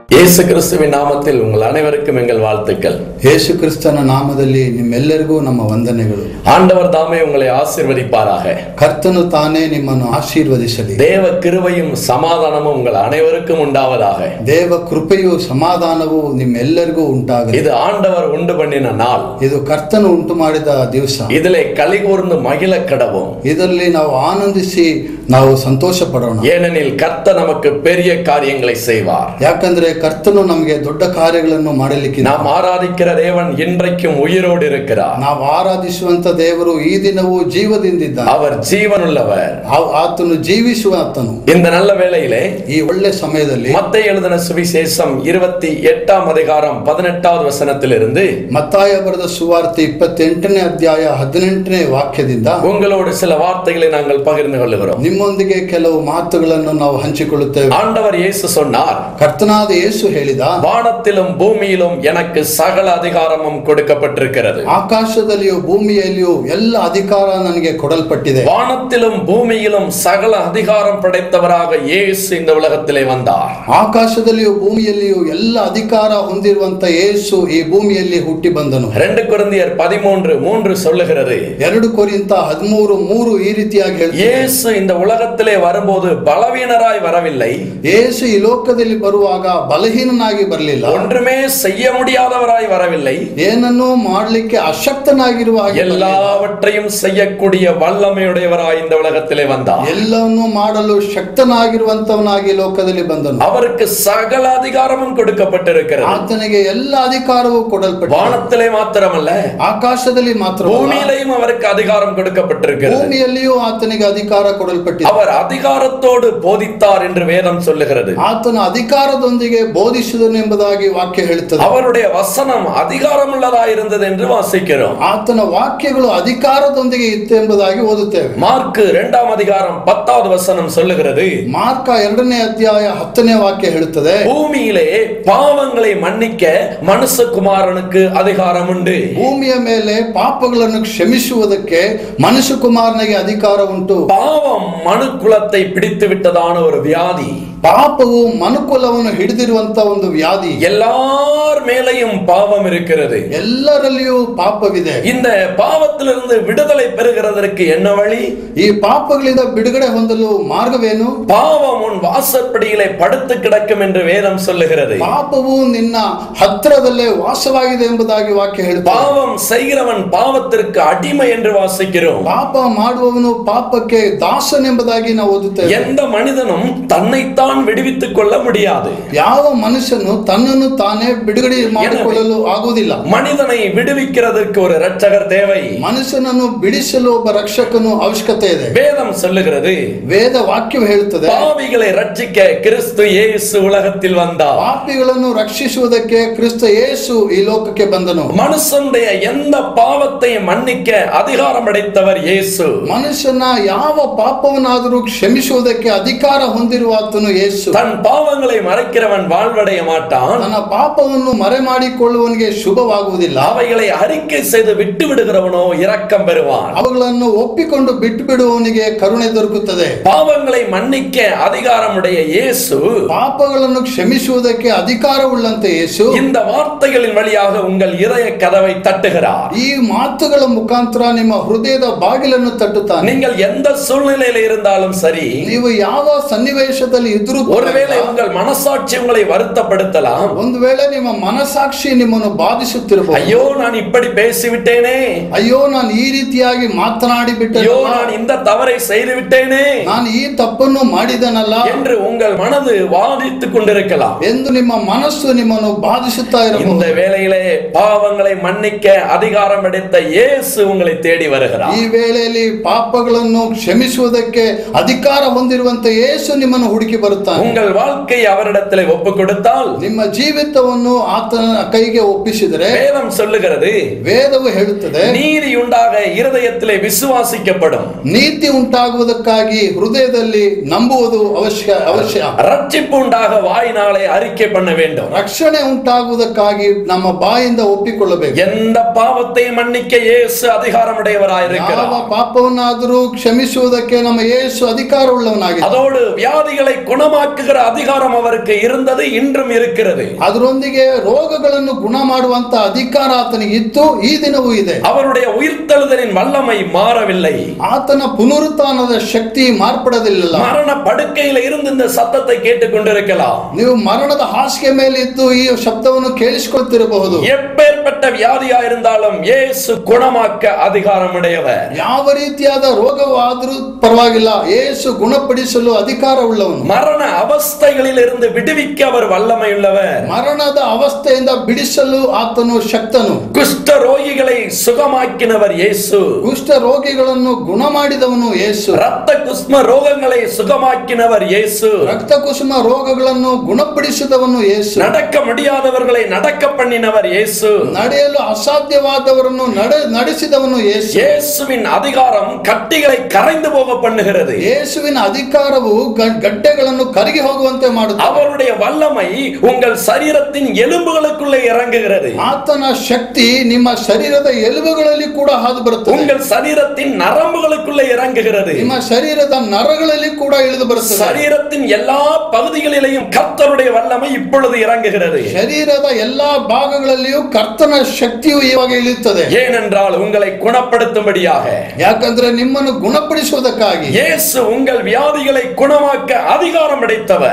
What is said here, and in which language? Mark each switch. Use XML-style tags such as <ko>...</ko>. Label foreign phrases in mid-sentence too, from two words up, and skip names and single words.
<ta>ಯೇಸು ಕ್ರಿಸ್ತುವಿನ ನಾಮத்தில் உங்கள் அனைவருக்கும் எங்கள் வாழ்த்துக்கள்.</ta> <kn>ಯೇಸು ಕ್ರಿಸ್ತನ ನಾಮದಲ್ಲಿ ನಿಮ್ಮೆಲ್ಲರಿಗೂ ನಮ್ಮ ವಂದನೆಗಳು.</kn> <ta>ஆண்டவர் தாமே உங்களை ஆசீர்வதிப்பாராக.</ta> <kn>ಕರ್ತನು ತಾನೇ ನಿಮ್ಮನ್ನು ಆಶೀರ್ವದಿಸಲಿ.</kn> <ta>தேவ கிருபையும் சமாதானமும் உங்கள் அனைவருக்கும் உண்டாவதாக.</ta> <kn>ದೇವ ಕೃಪೆಯು ಸಮಾಧಾನವು ನಿಮ್ಮೆಲ್ಲರಿಗೂ ಉಂಟಾಗಲಿ.</kn> <ta>இது ஆண்டவர் உண்டு பண்ணின நாள்.</ta> <kn>ಇದು ಕರ್ತನು ಉಂಟು ಮಾಡಿದ ದಿವಸ.</kn> <ta>இதிலே களிகூர்ந்து மகிழ கடவோம்.</ta> <kn>ಇದರಲ್ಲಿ ನಾವು ಆನಂದಿಸಿ ನಾವು ಸಂತೋಷ ಪಡೋಣ.</kn> <ta>ஏனெனில் கர்த்தர் நமக்கு பெரிய காரியங்களை செய்வார்.</ta> <kn>ಯಾಕಂದ್ರೆ ಕರ್ತನು ನಮಗೆ ದೊಡ್ಡ ಕಾರ್ಯಗಳನ್ನು ಮಾಡಲಿಕ್ಕೆ.</kn> <ta>நாம் ஆராதிக்கிற தேவன் இன்றைக்கும் உயிரோடு இருக்கிறார்.</ta> <kn>ನಾವು ಆರಾಧಿಸುವಂತ ದೇವರು ಈ ದಿನವೂ ಜೀವದಿಂದಿದ್ದಾನೆ.</kn> <ta>அவர் ஜீவனுள்ளவர்.</ta> <kn>ಆತನು ಜೀವಿಸುವ ಆತನು.</kn> <ta>இந்த நல்ல வேளையிலே</ta> <kn>ಈ ಒಳ್ಳೆ ಸಮಯದಲ್ಲಿ</kn> <ta>மத்தேயு எழுதின சுவிசேஷம் 28ஆம் அதிகாரம் 18வது வசனத்திலிருந்து</ta> <kn>ಮತ್ತಾಯ ಬರೆದ ಸುವಾರ್ತೆ 28ನೇ ಅಧ್ಯಾಯ 18ನೇ ವಾಕ್ಯದಿಂದ</kn> <ta>உங்களோடு சில வார்த்தைகளை நாங்கள் பகிர்ந்து கொள்கிறோம்.</ta> <kn>ನಿಮ್ಮೊಂದಿಗೆ ಕೆಲವು ಮಾತುಗಳನ್ನು ನಾವು ಹಂಚಿಕೊಳ್ಳುತ್ತೇವೆ.</kn> <ta>ஆண்டவர் இயேசு சொன்னார்,</ta> <kn>ಕರ್ತನಾದ ಯೇಸು ಹೇಳಿದ,</kn> <ta>வானத்திலும் பூமியிலும் எனக்கு சகல அதிகாரமும் கொடுக்கப்பட்டிருக்கிறது.</ta> <kn>ಆಕಾಶದಲ್ಲಿಯೂ ಭೂಮಿಯಲ್ಲಿಯೂ ಎಲ್ಲ ಅಧಿಕಾರ ನನಗೆ ಕೊಡಲ್ಪಟ್ಟಿದೆ.</kn> <ta>வானத்திலும் பூமியிலும் சகல அதிகாரம் படைத்தவராக இயேசு இந்த உலகத்திலே வந்தார்.</ta> <kn>ಆಕಾಶದಲ್ಲಿಯೂ ಭೂಮಿಯಲ್ಲಿಯೂ ಎಲ್ಲ ಅಧಿಕಾರ ಹೊಂದಿರುವಂತ ಯೇಸು ಈ ಭೂಮಿಯಲ್ಲಿ ಹುಟ್ಟಿ ಬಂದನು.</kn> <ta>2 ಕೊರಿಂಥಿಯர் 13:3 சொல்லுகிறது,</ta> <kn>2 ಕೊರಿಂಥ 13:3 ಈ ರೀತಿಯಾಗಿ ಹೇಳ್ತಾರೆ,</kn> <ta>இயேசு இந்த உலகத்திலே வரும்போது பலவீனராய் வரவில்லை.</ta> <kn>ಯೇಸು ಈ ಲೋಕದಲ್ಲಿ ಬರುವಾಗ ಬಲಹೀನನಾಗಿ ಬರಲಿಲ್ಲ.</kn> <ta>ஒன்றுமே செய்ய முடியாதவராய் வரவில்லை.</ta> <kn>ಏನನ್ನೂ ಮಾಡಲಿಕ್ಕೆ ಅಶಕ್ತನಾಗಿರುವ ಹಾಗೆ</kn> <ta>எல்லாவற்றையும் செய்யக்கூடிய வல்லமையுடையவராய் இந்த உலகத்திலே வந்தார்.</ta> <kn>ಎಲ್ಲವನ್ನೂ ಮಾಡಲು ಶಕ್ತನಾಗಿರುವಂತವನಾಗಿ ಲೋಕದಲ್ಲಿ ಬಂದನು.</kn> <ta>அவருக்கு சகல அதிகாரமும் கொடுக்கப்பட்டிருக்கிறது.</ta> <kn>ಆತನಿಗೆ ಎಲ್ಲ ಅಧಿಕಾರವೂ ಕೊಡಲ್ಪಟ್ಟಿದೆ.</kn> <ta>வானத்திலே மாத்திரமல்ல,</ta> <kn>ಆಕಾಶದಲ್ಲಿ ಮಾತ್ರ,</kn> <ta>பூமியிலேயும் அவருக்கு அதிகாரம் கொடுக்கப்பட்டிருக்கிறது.</ta> <kn>ಭೂಮಿಯಲ್ಲಿಯೂ ಆತನಿಗೆ ಅಧಿಕಾರ ಕೊಡಲ್ಪಟ್ಟಿದೆ.</kn> <ta>அவர் அதிகாரத்தோடு போதித்தார் என்று வேதம் சொல்லுகிறது.</ta> <kn>ಆತನ ಅಧಿಕಾರದೊಂದಿಗೆ ಬೋಧಿಸಿದನು ಎಂಬುದಾಗಿ ವಾಕ್ಯ ಹೇಳುತ್ತದೆ.</kn> <ta>அவருடைய வசனம் அதிகாரமுள்ளதாய் இருந்தது என்று வாசிக்கிறோம்.</ta> <kn>ಆತನ ವಾಕ್ಯಗಳು ಅಧಿಕಾರದೊಂದಿಗೆ ಇತ್ತು ಎಂಬುದಾಗಿ ಓದುತ್ತೇವೆ.</kn> <ta>மார்க் 2ஆம் அதிகாரம் 10வது வசனம் சொல்லுகிறது,</ta> <kn>ಮಾರ್ಕ 2ನೇ ಅಧ್ಯಾಯ 10ನೇ ವಾಕ್ಯ ಹೇಳುತ್ತದೆ,</kn> <ta>பூமியிலே பாவங்களை மன்னிக்க மனுஷகுமாரனுக்கு அதிகாரம் உண்டு.</ta> <kn>ಭೂಮಿಯ ಮೇಲೆ ಪಾಪಗಳನ್ನು ಕ್ಷಮಿಸುವುದಕ್ಕೆ ಮನುಷ್ಯಕುಮಾರನಿಗೆ ಅಧಿಕಾರ ಉಂಟು.</kn> <ta>பாவம் மனுக்குலத்தை பிடித்து விட்டதான ஒரு வியாதி.</ta> <kn>ಪಾಪವು ಮನುಕುಲವನ್ನು ಹಿಡಿದಿರುವಂತ ಒಂದು ವ್ಯಾಧಿ.</kn> <ta>எல்லார் மேலையும் பாவம் இருக்கிறது.</ta> <kn>ಎಲ್ಲರಲ್ಲಿಯೂ ಪಾಪವಿದೆ.</kn> <ta>இந்த பாவத்திலிருந்து விடுதலை பெறுகிறதற்கு என்ன வழி?</ta> <kn>ಈ ಪಾಪಗಳಿಂದ ಬಿಡುಗಡೆ ಹೊಂದಲು ಮಾರ್ಗವೇನು?</kn> <ta>பாவம் உன் வாசற்படியிலே படுத்து கிடக்கும் என்று வேதம் சொல்லுகிறது.</ta> <kn>ಪಾಪವು ನಿನ್ನ ಹತ್ತಿರದಲ್ಲೇ ವಾಸವಾಗಿದೆ ಎಂಬುದಾಗಿ ವಾಕ್ಯ ಹೇಳುತ್ತದೆ.</kn> <ta>பாவம் செய்கிறவன் பாவத்திற்கு அடிமை என்று வாசிக்கிறோம்.</ta> <kn>ಪಾಪ ಮಾಡುವವನು ಪಾಪಕ್ಕೆ ದಾಸನೆಂಬುದಾಗಿ ನಾವು ಓದುತ್ತೇವೆ.</kn> <ta>எந்த மனிதனும் தன்னைத்தான் விடுவித்துக் கொள்ள முடியாது.</ta> <kn>ಯಾವ ಮನುಷ್ಯನು ತನ್ನನ್ನು ತಾನೇ ಬಿಡುಗಡೆ ಮಾಡಿಕೊಳ್ಳಲು ಆಗುವುದಿಲ್ಲ.</kn> <ta>மனிதனை விடுவிக்கிறதற்கு ஒரு இரட்சகர் தேவை.</ta> <kn>ಮನುಷ್ಯನನ್ನು ಬಿಡಿಸಲು ಒಬ್ಬ ರಕ್ಷಕನು ಅವಶ್ಯಕತೆ ಇದೆ.</kn> <ta>வேதம் சொல்லுகிறது,</ta> <kn>ವೇದ ವಾಕ್ಯವು ಹೇಳುತ್ತದೆ,</kn> <ta>பாவிகளை ரட்சிக்க கிறிஸ்து இயேசு உலகத்தில் வந்தார்.</ta> <kn>ಪಾಪಿಗಳನ್ನು ರಕ್ಷಿಸುವುದಕ್ಕೆ ಕ್ರಿಸ್ತ ಯೇಸು ಈ ಲೋಕಕ್ಕೆ ಬಂದನು.</kn> <ta>மனுஷனுடைய எந்த பாவத்தையும் மன்னிக்க அதிகாரம் படைத்தவர் இயேசு.</ta> <kn>ಮನುಷ್ಯನ ಯಾವ ಪಾಪವನ್ನಾದರೂ ಕ್ಷಮಿಸುವುದಕ್ಕೆ ಅಧಿಕಾರ ಹೊಂದಿರುವ ಆತನು ಯೇಸು.</kn> <ta>தன் பாவங்களை மறைக்கிறவன் வாழ்வடைய மாட்டான்.</ta> <kn>ತನ್ನ ಪಾಪವನ್ನು ಮರೆ ಮಾಡಿಕೊಳ್ಳುವವನಿಗೆ ಶುಭವಾಗುವುದಿಲ್ಲ.</kn> <ta>அவைகளை அறிக்கை செய்து விட்டு விடுகிறவனோ இரக்கம் பெறுவான்.</ta> <kn>ಅವುಗಳನ್ನು ಒಪ್ಪಿಕೊಂಡು ಬಿಟ್ಟು ಬಿಡುವವನಿಗೆ ಕರುಣೆ ದೊರಕುತ್ತದೆ.</kn> <ta>பாவங்களை மன்னிக்க அதிகாரமுடைய இயேசு,</ta> <kn>ಪಾಪಗಳನ್ನು ಕ್ಷಮಿಸುವುದಕ್ಕೆ ಅಧಿಕಾರವುಳ್ಳಂತ ಯೇಸು</kn> <ta>இந்த வார்த்தைகளின் வழியாக உங்கள் இதய கதவை தட்டுகிறார்.</ta> <kn>ಈ ಮಾತುಗಳ ಮುಖಾಂತರ ನಿಮ್ಮ ಹೃದಯದ ಬಾಗಿಲನ್ನು ತಟ್ಟುತ್ತಾನೆ.</kn> <ta>நீங்கள் எந்த சூழ்நிலையில இருந்தாலும் சரி,</ta> <kn>ನೀವು ಯಾವ ಸನ್ನಿವೇಶದಲ್ಲಿ ಇದ್ರೂ,</kn> <ta>ஒருவேளை உங்கள் மனசாட்சி உங்களை வருத்தப்படுத்தலாம்.</ta> <kn>ಒಂದು ವೇಳೆ ನಿಮ್ಮ ಮನಸಾಕ್ಷಿ ನಿಮ್ಮನ್ನು ಬಾಧಿಸುತ್ತಿರಬಹುದು.</kn> <ta>ஐயோ நான் இப்படி பேசிவிட்டேனே,</ta> <kn>ಅಯ್ಯೋ ನಾನು ಈ ರೀತಿಯಾಗಿ ಮಾತನಾಡಿ ಬಿಟ್ಟೆ,</kn> <ta>ஐயோ நான் இந்த தவறை செய்து விட்டேனே</ta> <kn>ನಾನು ಈ ತಪ್ಪನ್ನು ಮಾಡಿದನಲ್ಲ</kn> <ta>என்று உங்கள் மனது வாதித்துக் கொண்டிருக்கலாம்.</ta> <kn>ಎಂದು ನಿಮ್ಮ ಮನಸ್ಸು ನಿಮ್ಮನ್ನು ಬಾಧಿಸುತ್ತಾ</kn> <ta>இந்த</ta> <kn>ಇರಬಹುದು.</kn> <ta>வேளையிலே பாவங்களை மன்னிக்க அதிகாரம் படைத்த இயேசு உங்களை தேடி வருகிறார்.</ta> <kn>ಈ ವೇಳೆಯಲ್ಲಿ ಪಾಪಗಳನ್ನು ಕ್ಷಮಿಸುವುದಕ್ಕೆ ಅಧಿಕಾರ ಹೊಂದಿರುವಂತ ಯೇಸು ನಿಮ್ಮನ್ನು ಹುಡುಕಿ ಬರುತ್ತಾನೆ.</kn> <ta>உங்கள் வாழ்க்கையை அவரிடத்திலே ஒப்பு கொடுத்தால்,</ta> <kn>ನಿಮ್ಮ ಜೀವಿತವನ್ನು ಆತನ ಕೈಗೆ ಒಪ್ಪಿಸಿದರೆ,</kn> <ta>வேதம் சொல்லுகிறது,</ta> <kn>ವೇದವು ಹೇಳುತ್ತದೆ,</kn> <ta>நீதி உண்டாக இருதயத்திலே விசுவாசிக்கப்படும்.</ta> <kn>ನೀತಿ ಉಂಟಾಗುವುದಕ್ಕಾಗಿ ಹೃದಯದಲ್ಲಿ ನಂಬುವುದು ಅವಶ್ಯ.</kn> <ta>ரட்சிப்பு உண்டாக வாயினாலே அறிக்கை பண்ண வேண்டும்.</ta> <kn>ರಕ್ಷಣೆ ಉಂಟಾಗುವುದಕ್ಕಾಗಿ ನಮ್ಮ ಬಾಯಿಂದ ಒಪ್ಪಿಕೊಳ್ಳಬೇಕು.</kn> <ta>எந்த பாவத்தையும் மன்னிக்க இயேசு அதிகாரமுடையவராயிருக்கிறார்.</ta> <kn>ಯಾವ ಪಾಪವನ್ನಾದರೂ ಕ್ಷಮಿಸುವುದಕ್ಕೆ ನಮ್ಮ ಯೇಸು ಅಧಿಕಾರವುಳ್ಳವನಾಗಿದೆ.</kn> <ta>அதோடு வியாதிகளை குணமாக்க குணமாக்குகிற அதிகாரம் அவருக்கு இருந்தது, இன்றும் இருக்கிறது.</ta> <kn>ಅದರೊಂದಿಗೆ ರೋಗಗಳನ್ನು ಗುಣ ಮಾಡುವಂತ ಅಧಿಕಾರ ಆತನಿಗೆ ಇತ್ತು, ಈ ದಿನವೂ ಇದೆ.</kn> <ta>அவருடைய உயிர்த்தெழுதலின் வல்லமை மாறவில்லை.</ta> <kn>ಆತನ ಪುನರುತ್ಥಾನದ ಶಕ್ತಿ ಮಾರ್ಪಡಲಿಲ್ಲ.</kn> <ta>மரண படுக்கையில இருந்து இந்த சத்தத்தை கேட்டுக்கொண்டிருக்கலாம்.</ta> <kn>ನೀವು ಮರಣದ ಹಾಸಿಗೆ ಮೇಲೆ ಇದ್ದು ಈ ಶಬ್ದವನ್ನು ಕೇಳಿಸಿಕೊಳ್ತಿರಬಹುದು.</kn> <ta>எப்பேற்பட்ட வியாதியா இருந்தாலும் இயேசு குணமாக்க அதிகாரம் உடையவர்.</ta> <kn>ಯಾವ ರೀತಿಯಾದ ರೋಗವಾದರೂ ಪರವಾಗಿಲ್ಲ, ಯೇಸು ಗುಣಪಡಿಸಲು ಅಧಿಕಾರವುಳ್ಳವನು.</kn> <ta>மரண அவஸ்தைகளில் இருந்து விடுவிக்க அவர் வல்லமையுள்ளவர்.</ta> <kn>ಮರಣದ ಅವಸ್ಥೆಯಿಂದ ಬಿಡಿಸಲು ಆತನು ಶಕ್ತನು.</kn> <ta>குஷ்ட ரோகிகளை சுகமாக்கினவர் இயேசு.</ta> <kn>ಕುಷ್ಠ ರೋಗಿಗಳನ್ನು ಗುಣ ಮಾಡಿದವನು ಯೇಸು.</kn> <ta>ரத்த குஷ்ம ரோகங்களை சுகமாக்கினவர் இயேசு.</ta> <kn>ರಕ್ತ ಕುಸುಮ ರೋಗಗಳನ್ನು ಗುಣಪಡಿಸಿದವನು ಯೇಸು.</kn> <ta>நடக்க முடியாதவர்களை நடக்க பண்ணினவர் இயேசு.</ta> <kn>ನಡೆಯಲು ಅಸಾಧ್ಯವಾದವರನ್ನು ನಡೆಸಿದವನು ಯೇಸು.</kn> <ta>இயேசுவின் அதிகாரம் கட்டிகளை கரைந்து போக பண்ணுகிறது.</ta> <kn>ಯೇಸುವಿನ ಅಧಿಕಾರವು ಗಡ್ಡೆಗಳನ್ನು ಕರಗಿ ಹೋಗುವಂತೆ ಮಾಡುತ್ತದೆ.</kn> <ta>அவருடைய வல்லமை உங்கள் சரீரத்தின் எலும்புகளுக்குள்ளே இறங்குகிறது.</ta> <kn>ಆತನ ಶಕ್ತಿ ನಿಮ್ಮ ಶರೀರದ ಎಲುಬುಗಳಲ್ಲಿ ಕೂಡ ಹಾದು ಬರುತ್ತದೆ.</kn> <ta>உங்கள் சரீரத்தின் நரம்புகளுக்குள்ளே இறங்குகிறது.</ta> <kn>ನಿಮ್ಮ ಶರೀರದ ನರಗಳಲ್ಲಿ ಕೂಡ ಇಳಿದು ಬರುತ್ತದೆ.</kn> <ta>சரீரத்தின் எல்லா பகுதிகளிலேயும் கர்த்தருடைய வல்லமை இப்பொழுது இறங்குகிறது.</ta> <kn>ಶರೀರದ ಎಲ್ಲಾ ಭಾಗಗಳಲ್ಲಿಯೂ ಕರ್ತನ ಶಕ್ತಿಯು ಇವಾಗ ಇಳಿಯುತ್ತದೆ.</kn> <ta>ஏனென்றால் உங்களை குணப்படுத்தும்படியாக,</ta> <kn>ಯಾಕಂದ್ರೆ ನಿಮ್ಮನ್ನು ಗುಣಪಡಿಸುವುದಕ್ಕಾಗಿ.</kn> <ta>இயேசு உங்கள் வியாதிகளை குணமாக்க அதிகாரம் அடைத்தவர்.</ta>